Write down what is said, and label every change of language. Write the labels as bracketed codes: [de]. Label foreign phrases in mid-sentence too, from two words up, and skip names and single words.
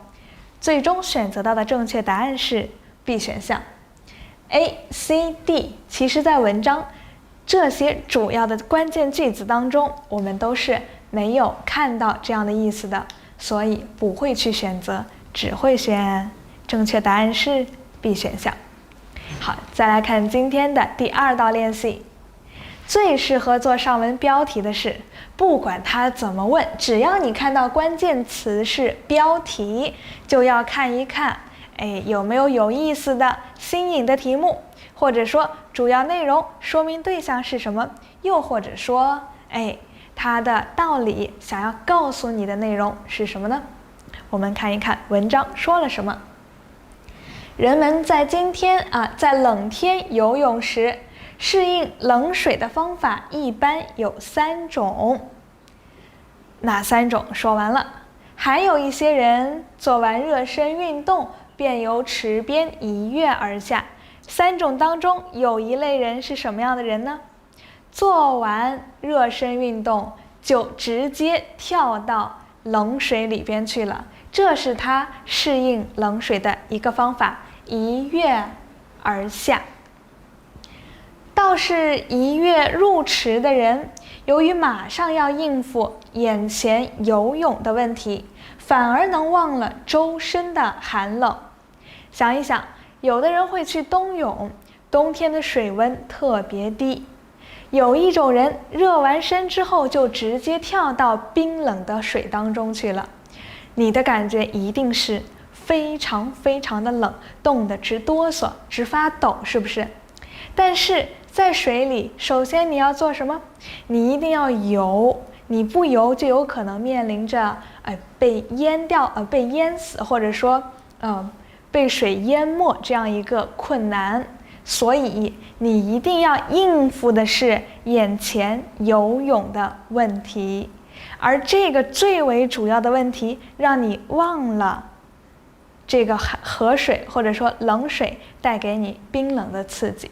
[zh] 最終選擇到的正確答案是 B 選項。A、C、D 其實在文章這些主要的關鍵句子當中，我們都是沒有看到這樣的意思的，所以不會去選擇，只會選正確答案是 B 選項。好，再來看今天的第2道練習。最適合做上文標題的是，不管他怎麼問，只要你看到關鍵詞是標題，就要看一看，有沒有有意思的、新穎的題目，或者說主要內容、說明對象是什麼，又或者說，它的道理想要告訴你的內容是什麼呢？我們看一看文章說了什麼。人們在今天在冷天游泳時，適應冷水的方法一般有3種。哪3種？說完了。還有一些人做完熱身運動，便由池邊一躍而下。3種當中有一類人是什麼樣的人呢？做完熱身運動就直接跳到冷水裡邊去了，這是他適應冷水的一個方法，一躍而下。倒是一躍入池的人，由於馬上要應付眼前游泳的問題，反而能忘了周身的寒冷。想一想，有的人会去冬泳，冬天的水溫特別低。有一種人熱完身之後就直接跳到冰冷的水當中去了，你的感覺一定是非常非常的冷，凍得直哆嗦，直發抖，是不是？但是在水裡，首先你要做什麼？你一定要游，你不游就有可能面臨着被淹掉、被淹死，或者說被水淹沒這樣一個困難。所以你一定要應付的是眼前游泳的問题，而這個最為主要的問題，讓你忘了這個河水或者說冷水帶給你冰冷的刺激。